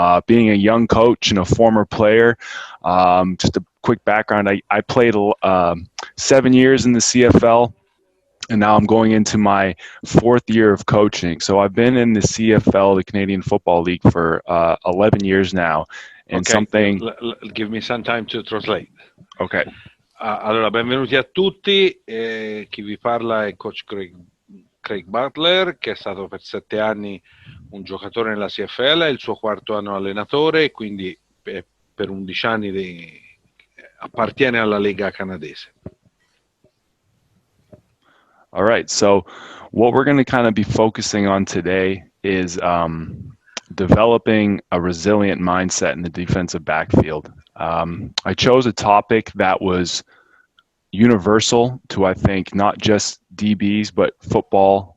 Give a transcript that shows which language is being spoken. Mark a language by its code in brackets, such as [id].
[en] Being a young coach and a former player, just a quick background, I played 7 years in the CFL. And now I'm going into my 4th year of coaching. So I've been in the CFL, the Canadian Football League, for 11 years now. And give me some time to translate. Okay. [it] Allora, benvenuti a tutti. Chi vi parla è coach Craig Butler, che è stato per 7 anni un giocatore nella CFL, è il suo 4º anno allenatore, quindi per 11 anni appartiene alla Lega canadese. [en] All right, so what we're going to kind of be focusing on today is developing a resilient mindset in the defensive backfield. I chose a topic that was universal to, I think, not just DBs, but football.